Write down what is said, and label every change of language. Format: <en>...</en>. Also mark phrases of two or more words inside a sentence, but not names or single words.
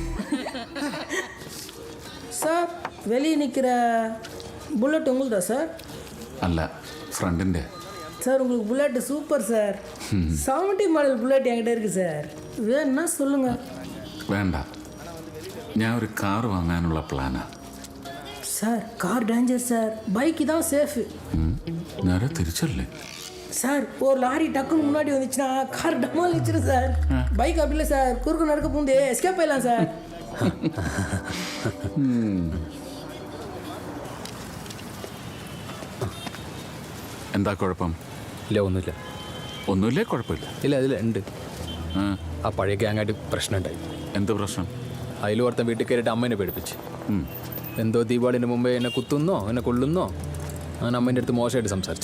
<ta>சார் வெளியே நிற்கிற புல்லட் உங்களுதா சார்?</ta> <ml>അല്ല, ഫ്രണ്ടിൻ്റെ.</ml> <ta>சார் உங்களுக்கு புல்லட் சூப்பர் சார். 70 மாடல் புல்லட் என்கிட்ட இருக்குது சார், வேணும்னா சொல்லுங்கள்.</ta> <ml>വേണ്ട, ഞാൻ ഒരു കാർ വാങ്ങാനുള്ള പ്ലാനാ.</ml> <ta>சார் கார் டேஞ்சர் சார், பைக்கு தான் சேஃபு.</ta> <ml>നേരെ തിരിച്ചല്ലേ?</ml> <ta>சார் ஒரு லாரி டக்குன்னு முன்னாடி வந்துச்சுன்னா கார் டமால் வச்சிடும் சார். பைக் அப்படி இல்லை சார், குறுக்கு நடக்க பூந்து எஸ்கேப் ஆயிடலாம் சார்.</ta> <ml>എന്താ കുഴപ്പം? ഇല്ല, ഒന്നുമില്ല. ഒന്നുമില്ലേ? കുഴപ്പമില്ല. ഇല്ല, അതിൽ ഉണ്ട്. ആ, ആ പഴയ ഗ്യാങ്ങായിട്ട് പ്രശ്നം ഉണ്ടായി. എന്ത് പ്രശ്നം? അതിൽ ഓർത്തൻ വീട്ടിൽ കയറിയിട്ട് അമ്മേനെ പേടിപ്പിച്ച്. എന്തോ ദീപാവലിന് മുമ്പേ എന്നെ കുത്തുന്നോ എന്നെ കൊള്ളുന്നോ, ഞാൻ അമ്മേൻ്റെ അടുത്ത് മോശമായിട്ട് സംസാരിച്ചു.</ml>